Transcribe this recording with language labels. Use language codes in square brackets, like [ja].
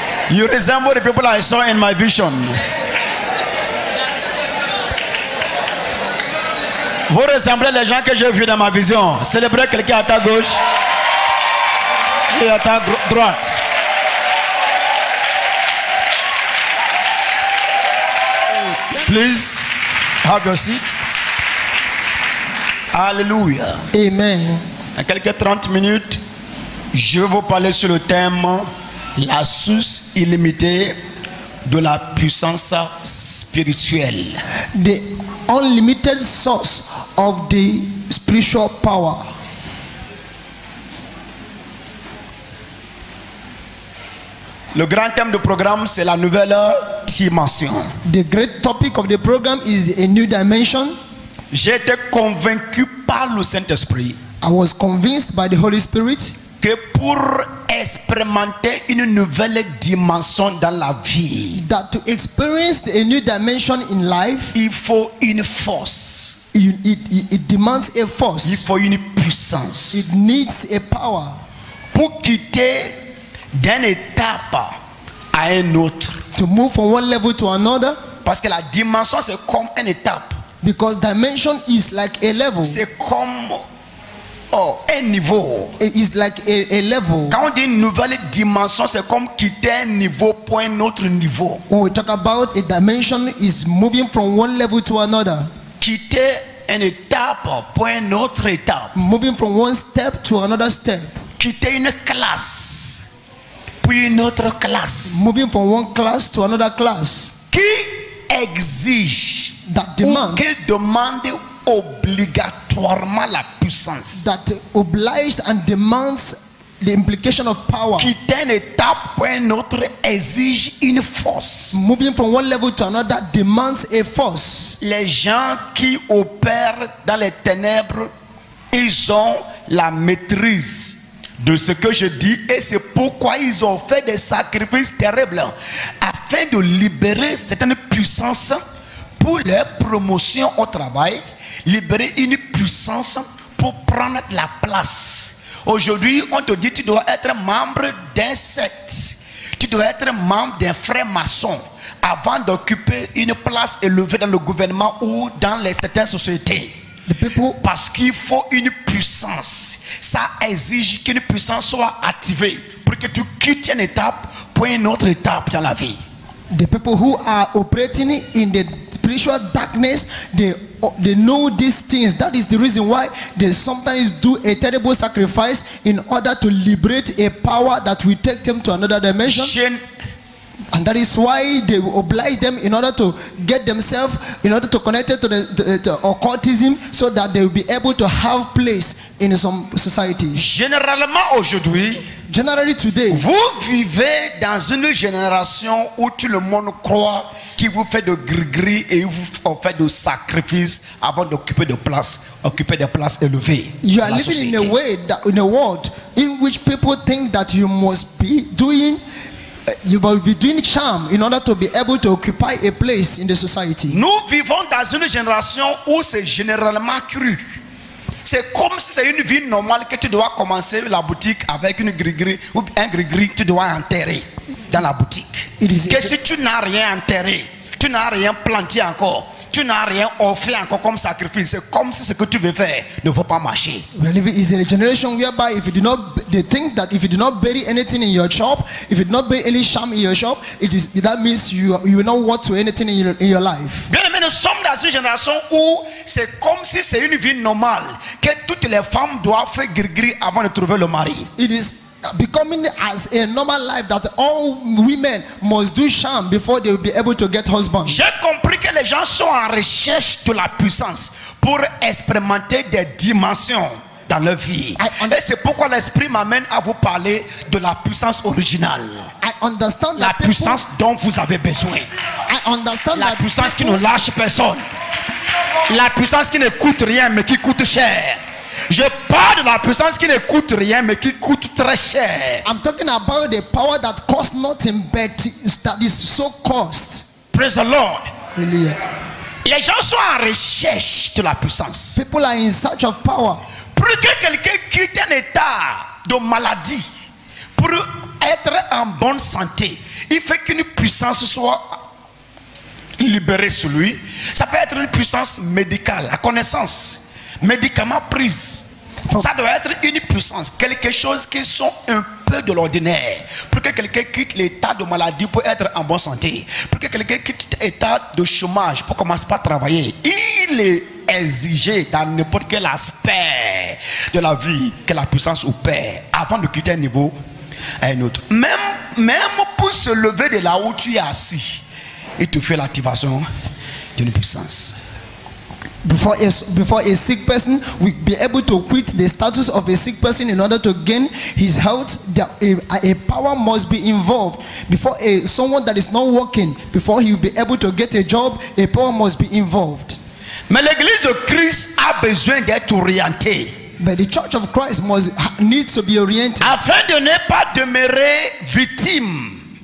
[en] You resemble the people I saw in my vision. [fr] Vous ressemblez les gens que j'ai vus dans ma vision. Célébrez quelqu'un à ta gauche et à ta droite. [en] Please have your seat. [fr] Alléluia. Amen. Dans quelques 30 minutes, je vais vous parler sur le thème la source illimitée de la puissance spirituelle. [en] The unlimited source of the spiritual power. [fr] Le grand thème du programme, c'est la nouvelle dimension. [en] The great topic of the program is a new dimension. [fr] J'ai été convaincu par le Saint-Esprit [en] I was convinced by the Holy Spirit [fr] que pour expérimenter une nouvelle dimension dans la vie, [en] that to experience a new dimension in life, [fr] il faut une force. [en] it demands a [fr] Il [en] force. [fr] faut une puissance. [en] It needs a power [fr] Pour quitter d'une étape à une autre. [en] to move from one level to another, [fr] Parce que la dimension, c'est comme une étape. [en] because dimension is like a level. [fr] C'est comme un niveau. [en] It is like a level. [fr] Quand on dit une nouvelle dimension, c'est comme quitter un niveau pour un autre niveau. [en] When we talk about a dimension, is moving from one level to another, [fr] Quitter une étape pour une autre étape. [en] moving from one step to another step, [fr] Quitter une classe pour une autre classe. [en] moving from one class to another class. [fr] Qui exige [en] That [fr] ou [en] demands, [fr] qui demande obligatoirement la puissance. [en] that obliged and demands the implication of power. [fr] Quitter une étape pour une autre exige une force. [en] Moving from one level to another demands a force. [fr] Les gens qui opèrent dans les ténèbres, ils ont la maîtrise de ce que je dis et c'est pourquoi ils ont fait des sacrifices terribles afin de libérer certaines puissances pour leur promotion au travail, libérer une puissance pour prendre la place. Aujourd'hui, on te dit tu dois être membre d'un secte, tu dois être membre d'un frère maçon avant d'occuper une place élevée dans le gouvernement ou dans certaines sociétés. Parce qu'il faut une puissance. Ça exige qu'une puissance soit activée pour que tu quittes une étape pour une autre étape dans la vie. [en] The people who are operating in the spiritual darkness, they know these things. That is the reason why they sometimes do a terrible sacrifice in order to liberate a power that will take them to another dimension. And that is why they will oblige them in order to get themselves, in order to connect it to the occultism, so that they will be able to have place in some societies. [fr] Généralement aujourd'hui, [en] generally today, [fr] vous vivez dans une génération où tout le monde croit qu'il vous fait de gris-gris et vous fait de sacrifices avant d'occuper des places élevées. [en] You are living in a way that, in a world in which people think that you must be doing. You will be doing charm in order to be able to occupy a place in the society. [fr] Nous vivons dans une génération où c'est généralement cru. C'est comme si c'est une vie normale que tu dois commencer la boutique avec une gris-gris ou un gris-gris que tu dois enterrer dans la boutique. Que si tu n'as rien enterré, tu n'as rien planté encore, tu n'as rien offert encore comme sacrifice, c'est comme si ce que tu veux faire ne va pas marcher. [en] We are living in a generation whereby if you do not, they think that if you do not bury anything in your shop, if you do not bury any sham in your shop, that means you will not want to anything in your life. [fr] Bien aimé, nous sommes dans une génération où c'est comme si c'est une vie normale que toutes les femmes doivent faire gris-gris avant de trouver le mari. [en] It is becoming as a normal life that all women must do sham before they will be able to get husbands. [fr] J'ai compris que les gens sont en recherche de la puissance pour expérimenter des dimensions dans leur vie. Et c'est pourquoi l'esprit m'amène à vous parler de la puissance originale. [en] I understand [fr] la puissance dont vous avez besoin. [en] I understand [fr] la puissance qui ne lâche personne. La puissance qui ne coûte rien mais qui coûte cher. Je parle de la puissance qui ne coûte rien mais qui coûte très cher. [en] I'm talking about the power that costs nothing but that is so cost. Praise the Lord. Hallelujah. [fr] Les gens sont en recherche de la puissance. [en] People are in search of power. [fr] Pour que quelqu'un quitte un état de maladie, pour être en bonne santé, il faut qu'une puissance soit libérée sur lui. Ça peut être une puissance médicale, la connaissance, médicaments pris. Ça doit être une puissance, quelque chose qui sont un peu de l'ordinaire. Pour que quelqu'un quitte l'état de maladie pour être en bonne santé, pour que quelqu'un quitte l'état de chômage pour commencer par travailler, il est exigé dans n'importe quel aspect de la vie que la puissance opère avant de quitter un niveau à un autre. Même pour se lever de là où tu es assis, il te fait l'activation d'une puissance. [en] Before a sick person will be able to quit the status of a sick person in order to gain his health, a power must be involved. Before someone that is not working, before he will be able to get a job, a power must be involved. [fr] Mais l'église de Christ a besoin d'être orientée. [en] But the church of Christ needs to be oriented, [fr] afin de ne pas demeurer victime,